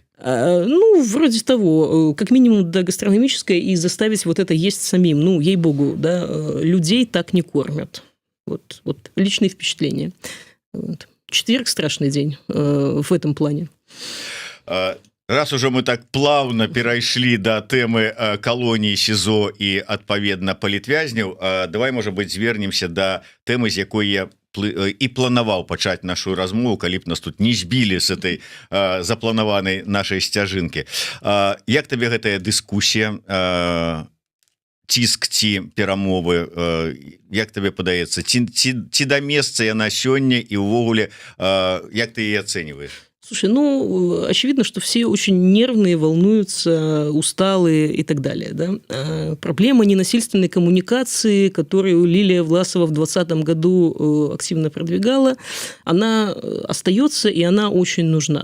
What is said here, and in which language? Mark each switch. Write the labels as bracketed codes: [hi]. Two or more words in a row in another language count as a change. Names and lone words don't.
[ru] Ну, вроде того. Как минимум до гастрономической, и заставить вот это есть самим. Ну, ей-богу, да, людей так не кормят. Вот личные впечатления. Вот. Четверг – страшный день в этом плане. Раз уже мы так плавно [be] перайшлі до тэмы калоніі СІЗО і адпаведна палітвязняў, давай, можа быть, звернемся до тэмы, з якой я і планаваў пачаць нашу размову, калі б нас тут не збілі з этой запланаванай нашай сцяжынкі. Як табе гэтая дыскусія, ціск ці перамовы, як табе падаецца, ці да месца яна сёння, і ўвогуле як ты яе ацэньваеш? [ru] Слушай, ну, очевидно, что все очень нервные, волнуются, усталые и так далее. Да? Проблема ненасильственной коммуникации, которую Лилия Власова в 2020 году активно продвигала, она остается, и она очень нужна.